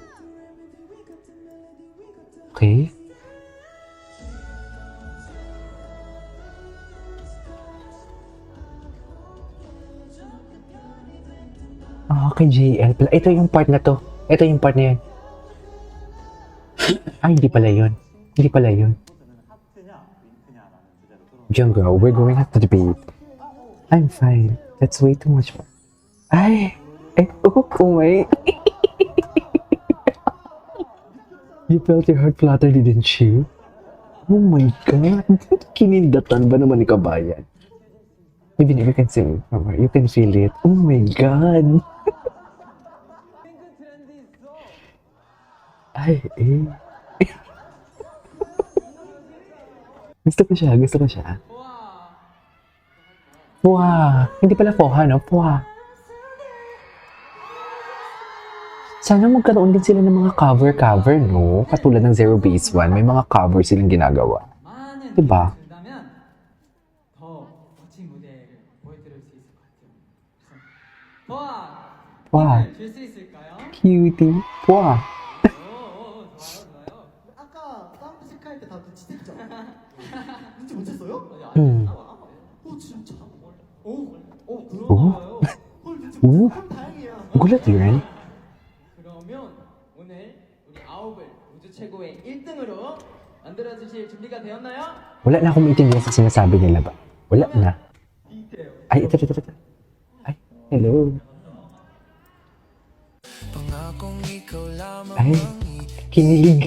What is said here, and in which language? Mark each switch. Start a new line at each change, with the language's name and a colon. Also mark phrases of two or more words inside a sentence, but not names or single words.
Filipino: Okay. Kay JL pala. Ito yung part na to. Ito yung part na yan. Ay, hindi pala yun. Hindi pala yun.
English: Young girl, we're going to debate. I'm fine. That's way too much. Ay, my. You felt your heart flutter, didn't you? Oh my God.
Filipino: Kinindatan ba naman ni kabayan?
English: Even if you can see it from her, you can feel it. Oh my God.
Filipino: Ay, eh. Gusto ko siya. Pwa. Hindi pala poha, no? Pwa. Sana magkaroon din sila ng mga cover, no? Katulad ng Zero Base One, may mga cover silang ginagawa. Diba? Pwa. Cutie. Pwa.
Korean: 아까 점프 체크할 때 다 눈치챘죠? 눈치 못 챘어요? 진짜? 그런가요? 눈치 오. 다행이야.
Filipino: Gulat yun.
Korean: 그러면 오늘 우리 아홉을 우주 최고의 1등으로 만들어 주실 준비가 되었나요?
Filipino: Wala na akong maintindihan sa sinasabi nila ba? Wala na. Ay, ito. Ay, hello. Ay, kinilig.